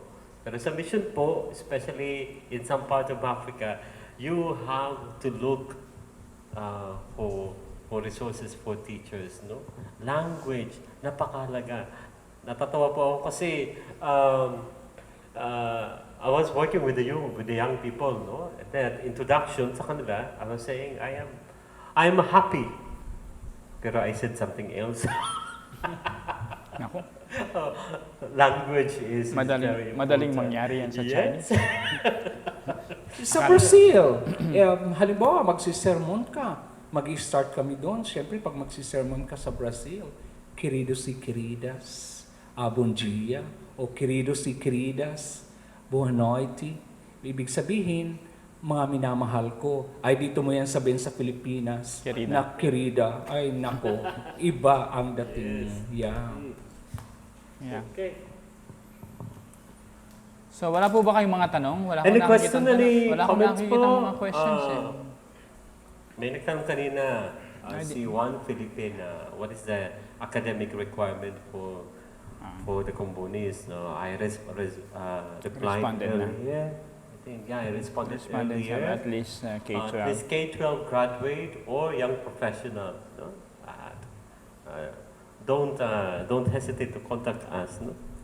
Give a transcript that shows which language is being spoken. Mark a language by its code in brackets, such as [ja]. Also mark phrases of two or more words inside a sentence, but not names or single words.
[tl] Pero sa mission po, [en] especially in some part of Africa, you have to look for resources for teachers, no? Language, [tl] napakahalaga. Natatawa po ako kasi [en] I was working with the young people, no? At that introduction [tl] sa kanila, [en] I was saying, I am happy. Pero I said something else. [tl] Naku, [en] Language is very [tl] madaling [en] important. [tl] mangyari yan sa [en] Yes. Chinese. [tl] Sa Brazil, halimbawa, magsisermon ka. Mag-start kami doon. Siyempre, pag magsisermon ka sa Brazil, [pt] queridos e queridas, bom dia, o queridos e queridas, boa noite. [tl] Ibig sabihin, mga minamahal ko. Ay, dito mo yan sabihin sa Pilipinas. Querida. Na querida. Ay, nako. Iba ang dating. [en] Yeah. Yeah. Okay. So, [tl] wala po ba kayong mga tanong? Wala [en] Any [tl] akong [en] question, [tl] nakikitang [en] any [tl] tanong. Wala akong [en] comments [tl] nakikitang po? mga questions eh. May nagtanong kanina, Ay, si Juan Philippine, [en] what is the academic requirement for the Combonis? No, I replied [tl] Responded na. [en] earlier. I think, yeah, I responded Respondents have earlier. at least K-12. This K-12 graduate or young professional, no? Don't hesitate to contact us, no?